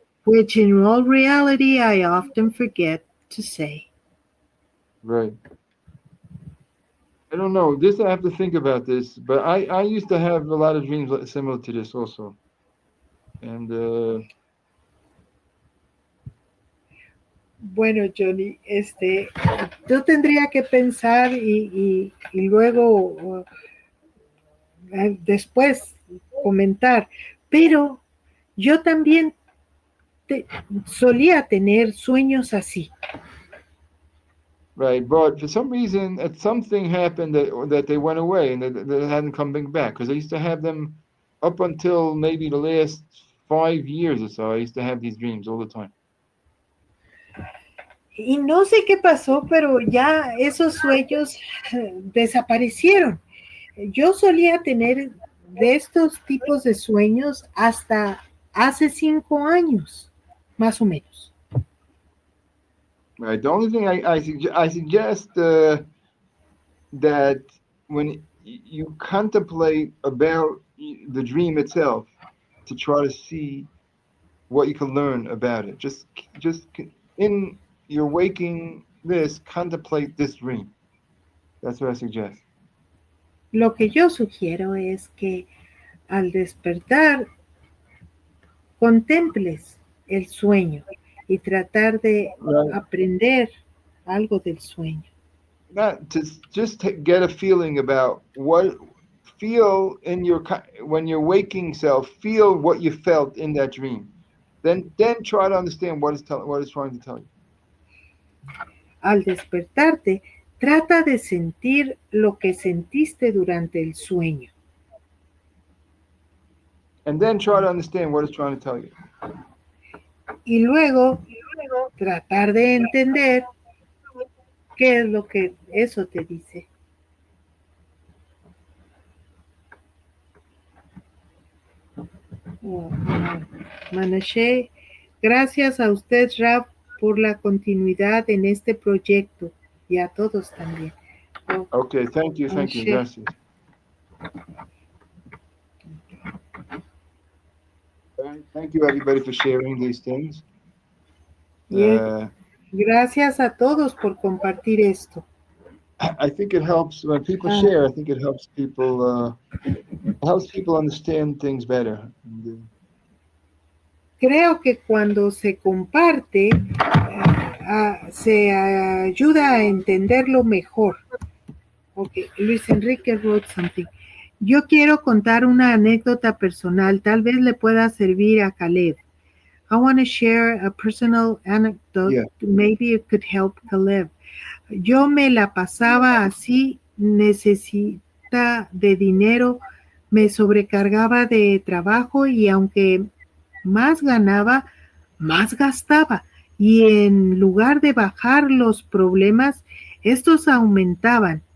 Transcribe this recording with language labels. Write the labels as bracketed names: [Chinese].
[English] which in all reality I often forget to say. Right. I don't know. This I have to think about this, but I used to have a lot of dreams similar to this also. And [Spanish] Bueno, Johnny, yo tendría que pensar y luego después comentar, pero yo también solía tener sueños así. [English] Right, but for some reason, something happened that they went away and that hadn't come back. Because I used to have them up until maybe the last 5 years or so. I used to have these dreams all the time. [Spanish] Y no sé qué pasó, pero ya esos sueños desaparecieron. Yo solía tener de estos tipos de sueños hasta hace 5 años, más o menos. [English] Right. The only thing I suggest that when you contemplate about the dream itself, to try to see what you can learn about it. Just in your waking this, contemplate this dream. That's what I suggest. [Spanish] Lo que yo sugiero es que al despertar contemples el sueño y tratar de aprender algo del sueño. [English] Not to just get a feeling about feel in your when you're waking self, feel what you felt in that dream. Then try to understand what it's trying to tell you. [Spanish] Al despertarte, trata de sentir lo que sentiste durante el sueño. [English] And then try to understand what it's trying to tell you. [Spanish] Y luego tratar de entender qué es lo que eso te dice. Manashe, gracias a usted, Rab, por la continuidad en este proyecto y a todos también. [English] Okay, thank you, gracias. Thank you, everybody, for sharing these things. [Spanish] Gracias a todos por compartir esto. [English] I think it helps when people share. I think it helps people understand things better. [Spanish] Creo que cuando se comparte, se ayuda a entenderlo mejor. [English] Okay, Luis Enrique wrote something. [Spanish] Yo quiero contar una anécdota personal, tal vez le pueda servir a Caleb. [English] I want to share a personal anecdote. Yeah. Maybe it could help Caleb. [Spanish] Yo me la pasaba así, necesita de dinero, me sobrecargaba de trabajo y aunque más ganaba, más gastaba. Y en lugar de bajar los problemas, estos aumentaban.